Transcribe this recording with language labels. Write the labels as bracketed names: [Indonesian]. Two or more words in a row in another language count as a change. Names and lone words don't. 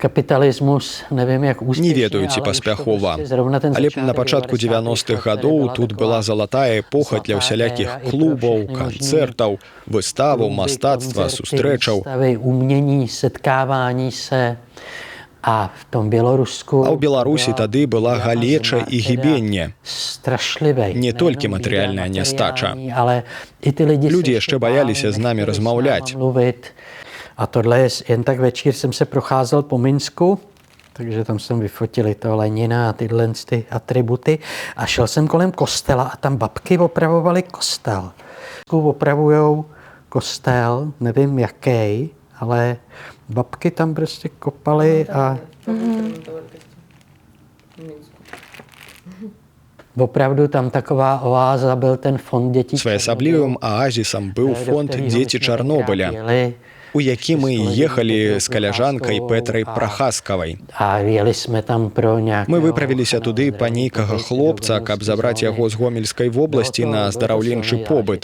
[Belarusian] Не ведаю, ці паспяхова, але на пачатку 90-х гадоў тут была залатая эпоха для ўсялякіх клубаў, канцэртаў, выставаў, мастацтва, сустрэчаў. А ў Беларусі тады была галеча і гібенне. Не толькі матэрыяльная нястача. Людзі яшчэ бояліся з намі размаўляць. [Czech] A tohle je jen tak večír jsem se procházel po Minsku, takže tam jsem vyfotil toho Lenina a tyhle ty atributy a šel jsem kolem kostela a tam babky opravovaly kostel. Opravujou kostel, nevím jaký, ale babky tam prostě kopaly a opravdu tam taková oáza byl ten fond dětí. [Belarusian] Своеасаблівым аазісам быў фонд «Дзеці Чарнобыля», у які мы ехалі з каляжанкай Петрай Прахаскавай. Мы выправіліся туды па нейкага хлопца, каб забраць яго з Гомельскай вобласці на аздараўленчы побыт.